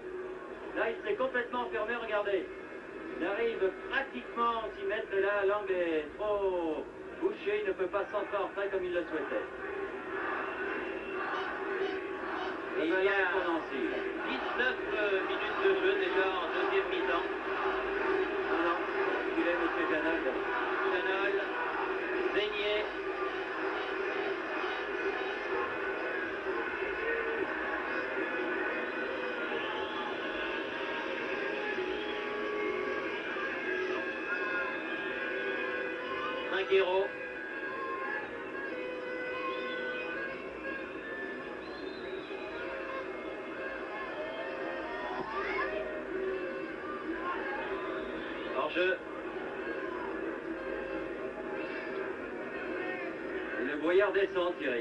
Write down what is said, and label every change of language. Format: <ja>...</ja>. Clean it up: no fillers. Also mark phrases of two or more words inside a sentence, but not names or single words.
<fr>Là, il s'est complètement fermé, regardez. Il arrive pratiquement à s'y mettre, mais là, l'angle est trop bouché. Il ne peut pas centrer en retrait comme il le souhaitait. Et il y a 19 minutes de jeu déjà en deuxième mi-temps. Non, il est M. Janol. Janol, Zeigné. Trinquero. Hors-jeu. Le Brouillard descend, Thierry.</fr>